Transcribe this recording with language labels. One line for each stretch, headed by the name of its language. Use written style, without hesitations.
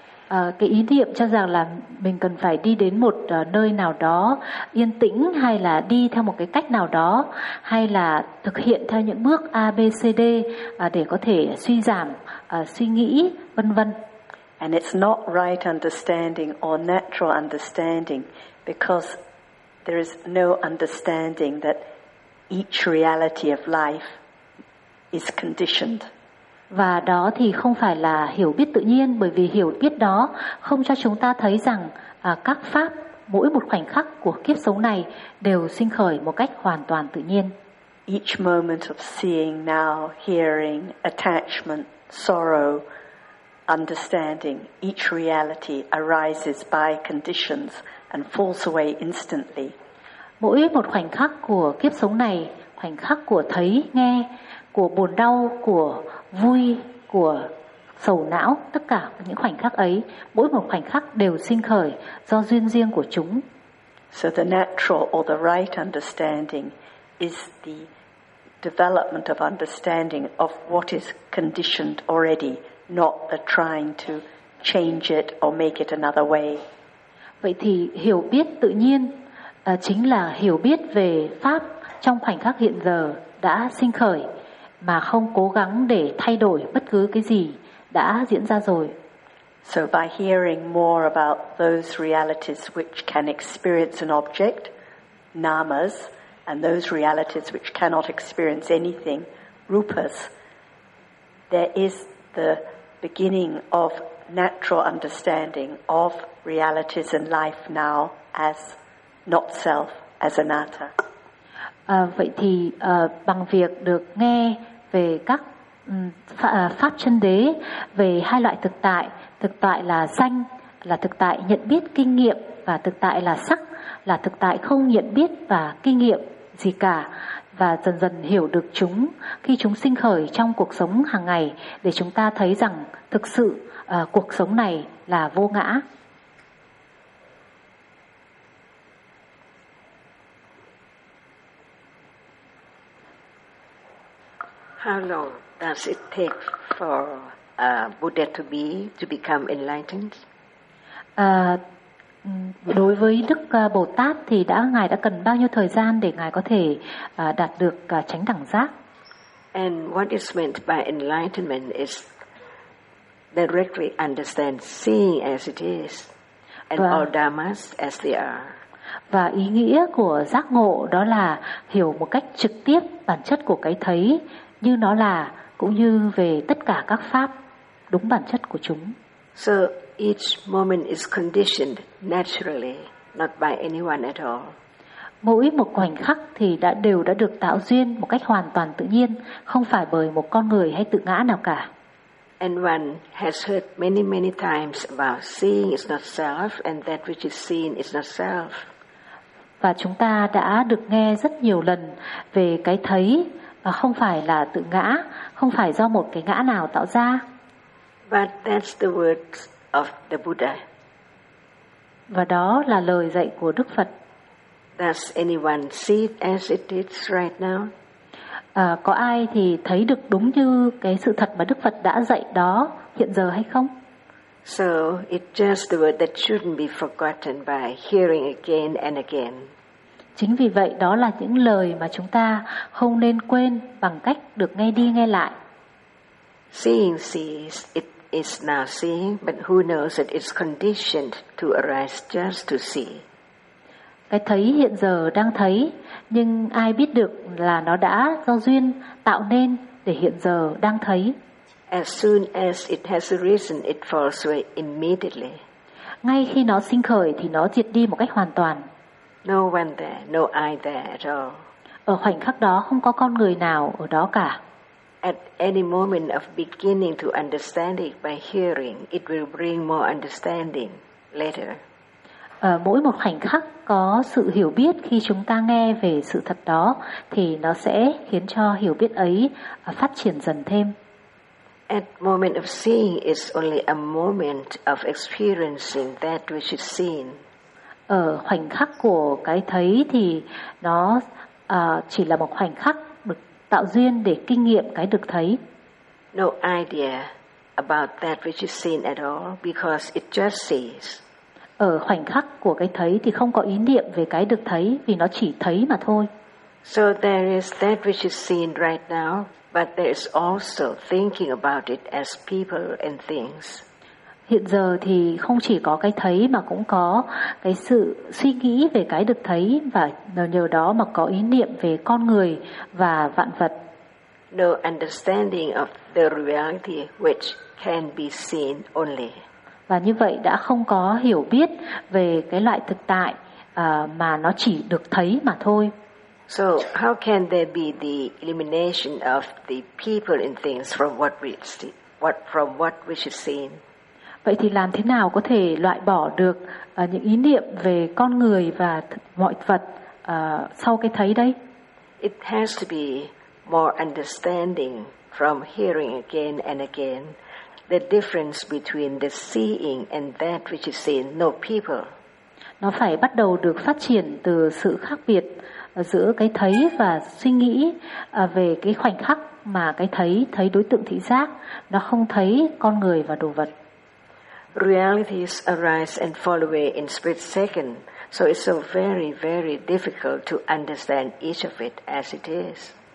Vietnamese: Cái ý niệm cho rằng là mình cần phải đi đến một nơi nào đó yên tĩnh, hay là đi theo một cái cách nào đó, hay là thực hiện theo những bước A, B, C, D để có thể suy giảm suy nghĩ, vân vân.
English: And it's not right understanding or natural understanding, because there is no understanding that each reality of life is conditioned.
Vietnamese: Và đó thì không phải là hiểu biết tự nhiên, bởi vì hiểu biết đó không cho chúng ta thấy rằng các pháp, mỗi một khoảnh khắc của kiếp sống này đều sinh khởi một cách hoàn toàn tự nhiên.
English: Each moment of seeing, now, hearing, attachment, sorrow, understanding, each reality arises by conditions and falls away instantly.
Vietnamese: Mỗi một khoảnh khắc của kiếp sống này, khoảnh khắc của thấy, nghe, của buồn đau, của vui, của sầu não, tất cả những khoảnh khắc ấy, mỗi một khoảnh khắc đều sinh khởi do duyên riêng của chúng.
English: So the natural or the right understanding is the development of understanding of what is conditioned already, not the trying to change it or make it another way.
Vietnamese: Vậy thì hiểu biết tự nhiên chính là hiểu biết về pháp trong khoảnh khắc hiện giờ đã sinh khởi, mà không cố gắng để thay đổi bất cứ cái gì đã diễn ra rồi.
English: So by hearing more about those realities which can experience an object, namas, and those realities which cannot experience anything, rupas, there is the beginning of natural understanding of realities in life now as not self, as anatta.
Vietnamese: Vậy thì bằng việc được nghe về các pháp chân đế, về hai loại thực tại là sanh, là thực tại nhận biết kinh nghiệm, và thực tại là sắc, là thực tại không nhận biết và kinh nghiệm gì cả, và dần dần hiểu được chúng khi chúng sinh khởi trong cuộc sống hàng ngày, để chúng ta thấy rằng thực sự cuộc sống này là vô ngã.
English: How long does it take for Buddha to become enlightened?
Vietnamese: Đối với Đức Bồ Tát thì ngài đã cần bao nhiêu thời gian để ngài có thể đạt được chánh đẳng giác?
English: And what is meant by enlightenment is directly understand seeing as it is and all dhammas as they are.
Vietnamese: Và ý nghĩa của giác ngộ đó là hiểu một cách trực tiếp bản chất của cái thấy như nó là, cũng như về tất cả các pháp đúng bản chất của chúng.
English: So each moment is conditioned naturally, not by anyone at all.
Vietnamese: Mỗi một khoảnh khắc thì đều đã được tạo duyên một cách hoàn toàn tự nhiên, không phải bởi một con người hay tự ngã nào cả.
English: And one has heard many, many times about seeing is not self, and that which is seen is not self.
Vietnamese: Và chúng ta đã được nghe rất nhiều lần về cái thấy không phải là tự ngã, không phải do một cái ngã nào tạo ra.
English: But that's the words of the Buddha.
Vietnamese: Và đó là lời dạy của Đức Phật.
English: Does anyone see it as it is right now?
Vietnamese: Có ai thì thấy được đúng như cái sự thật mà Đức Phật đã dạy đó hiện giờ hay không?
English: So it's just the word that shouldn't be forgotten by hearing again and again.
Vietnamese: Chính vì vậy đó là những lời mà chúng ta không nên quên bằng cách được nghe đi nghe lại.
English: Seeing sees, it is now seeing, but who knows that it's conditioned to arise just to see.
Vietnamese: Cái thấy hiện giờ đang thấy, nhưng ai biết được là nó đã do duyên tạo nên để hiện giờ đang thấy.
English: As soon as it has arisen, it falls away immediately.
Vietnamese: Ngay khi nó sinh khởi thì nó diệt đi một cách hoàn toàn.
English: No one there, no I there at all.
Vietnamese: Ở khoảnh khắc đó không có con người nào ở đó cả.
English: At any moment of beginning to understand it by hearing, it will bring more understanding later.
Vietnamese: Mỗi một khoảnh khắc có sự hiểu biết khi chúng ta nghe về sự thật đó thì nó sẽ khiến cho hiểu biết ấy phát triển dần thêm.
English: At moment of seeing is only a moment of experiencing that which is seen.
Vietnamese: Ở khoảnh khắc của cái thấy thì nó chỉ là một khoảnh khắc được tạo duyên để kinh nghiệm cái được thấy.
English: No idea about that which is seen at all because it just sees.
Vietnamese: Ở khoảnh khắc của cái thấy thì không có ý niệm về cái được thấy vì nó chỉ thấy mà thôi.
English: So there is that which is seen right now, but there is also thinking about it as people and things.
Vietnamese: Hiện giờ thì không chỉ có cái thấy mà cũng có cái sự suy nghĩ về cái được thấy và nhờ đó mà có ý niệm về con người và vạn vật.
English: No understanding of the reality which can be seen only.
Vietnamese: Và như vậy đã không có hiểu biết về cái loại thực tại mà nó chỉ được thấy mà thôi.
English: So how can there be the elimination of the people and things from what we see, from what we should see?
Vietnamese: Vậy thì làm thế nào có thể loại bỏ được những ý niệm về con người và mọi vật sau cái thấy đấy?
English: It has to be more understanding from hearing again and again. The difference between the seeing and that which is seen, no people.
Vietnamese: Nó phải bắt đầu được phát triển từ sự khác biệt giữa cái thấy và suy nghĩ về cái khoảnh khắc mà cái thấy, thấy đối tượng thị giác, nó không thấy con người và đồ vật.
English: Realities arise and fall away in split second, so it's so very, very difficult to understand each of it as it is.